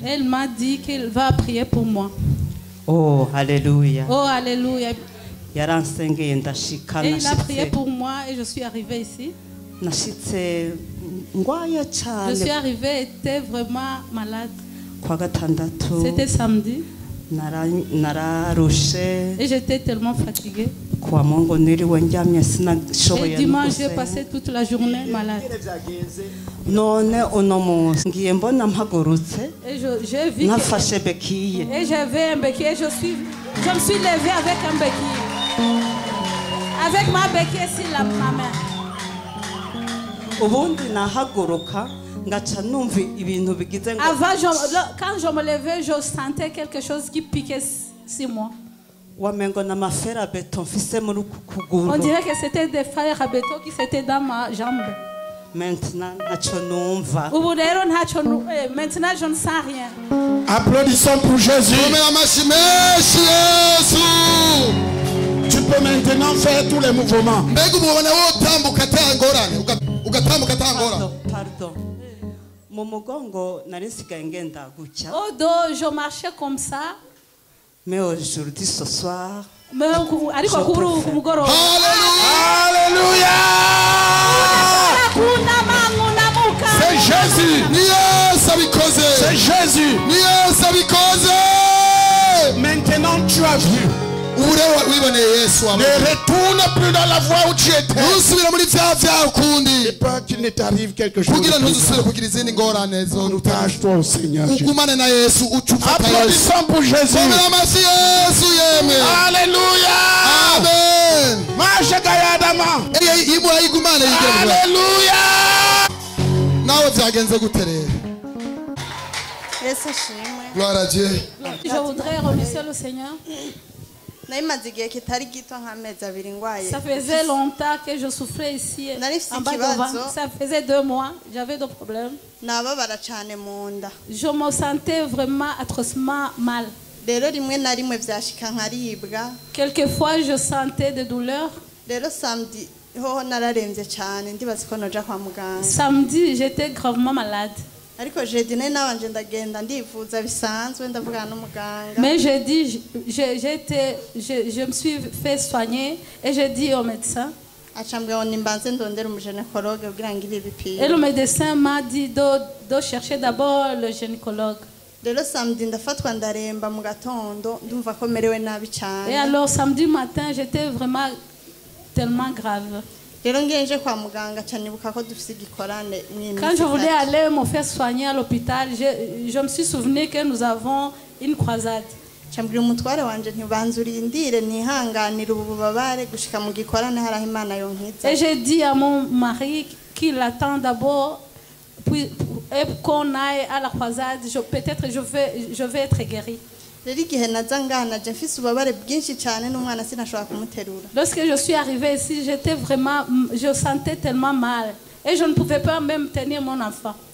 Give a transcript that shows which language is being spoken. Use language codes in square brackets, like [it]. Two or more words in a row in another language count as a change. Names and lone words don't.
[fr] Elle m'a dit qu'il va prier pour moi. Oh alléluia. Oh alléluia. [rn] Yaransengeye ndashika [fr] Et il a prié pour moi et je suis arrivée ici. [rn] Nashitse ngwaye cyane. [fr] Je suis arrivée, était vraiment malade. [rn] Kwa gatandatu. [fr] C'était samedi. [rn] Nararushe. [fr] Et j'étais tellement fatiguée. [rn] Kwa Mungu niriwe ndyamye sinashoboye. [fr] Et dimanche j'ai passé toute la journée malade. [rn] None uno munsi ngiye mbona mpagurutse. [fr] Et j'ai vu [rn] nafashe bekiye. [fr] Et j'avais un béquille. Je me suis levée avec un béquille. Avec ma béquille sur ma main. [rn] Ubundi nahaguruka ngaca numva ibintu bigize ngo. [fr] Avant quand je me levais, je sentais quelque chose qui piquait sur moi. [rn] Wamengo na mafera beton mfise muri kuguru. [fr] On dirait que c'était des fers à béton qui étaient dans ma jambe. [rn] Maintenant ntaco numva. Ubu rero ntaco [fr] maintenant je ne sens rien. Applaudissons pour Jésus. Tu peux maintenant faire tous les mouvements. Pardon. [rn] Mu mugongo nari nsigaye ngenda gutya. [fr] Au dos, je marchais comme ça. Mais aujourd'hui, ce soir, Alléluia. C'est Jésus. C'est Jésus. Maintenant tu as vu. Ne retourne plus dans la voie où tu étais. J'ai peur qu'il ne t'arrive quelque chose. Attache-toi au Seigneur Jésus. Applaudissons pour Jésus. Alléluia. Amen. [rn] nimuha igumane yigerwa. [fr] Alléluia. [rn] Nawe byagenze gute rero? Yesu ashimwe. [fr] Gloire à Dieu. Je voudrais remercier le Seigneur. [rn] Narimaze igihe kitari gito nk'amezi abiri ngwaye. [fr] Ça faisait longtemps que je souffrais ici en bas devant. Ça faisait 2 mois. J'avais des problèmes. [rn] Nababara cyane mu nda. [fr] Je me sentais vraiment atrocement mal. [rn] Rero rimwe na rimwe vyashika nkaribwa. [fr] Quelquefois je sentais des douleurs. [rn] Rero samedi hoho nararemvye cyane ndibaza ko noja kwa muganga. [fr] Samedi j'étais gravement malade. [rn] Ariko jeudi nayo nabanje ndagenda ndivuza bisanzwe ndavugana n'umuganga. [fr] Mais j'ai dit je me suis fait soigner et j'ai dit au médecin. [rn] Acambwa ngo nimbanze ndondera umugynécologue kugira ngo ibi bipimo. [fr] Et le médecin m'a dit de chercher d'abord le gynécologue. [rn] Rero samedi ndafatwa ndaremba mu gatondo ndumva ko merewe nabi cyane. [fr] Et alors samedi matin j'étais vraiment tellement grave. [rn] Rero ngenje kwa muganga cyanibuka ko dufite igikorane mwimi. [fr] Quand je voulais aller me faire soigner à l'hôpital, je me suis souvenu que nous avons une croisade. [rn] Cyambwira umutware wanje ntibanze urindire nihanganira ubu bubabare gushika mu gikorane haraho Imana yonkiza. [fr] Et j'ai dit à mon mari qu'il attend d'abord puis qu'on aille à la croisade, peut-être je vais être guéri. Lorsque je suis arrivée ici, je sentais tellement mal et je ne pouvais pas même tenir mon enfant.